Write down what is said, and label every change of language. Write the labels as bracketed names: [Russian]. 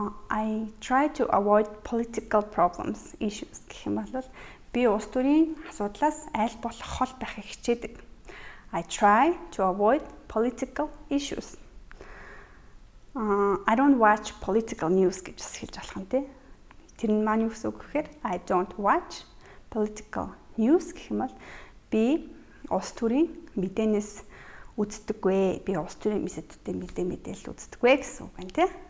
[English] I try to avoid political problems, issues [Mongolian] гэх юм бол би улс төрийн асуудлаас аль болох хол байхыг хичээдэг. [English] I try to avoid political issues. I don't watch political news [Mongolian] гэж хэлж болох юм тий. Тэр нь маань юу гэсэн үг гэхээр [English] I don't watch political news [Mongolian] гэх юм бол би улс төрийн мэдээнээс үздэггүй. Би улс төрийн мэдээлэл үздэггүй гэсэн үг байна тий.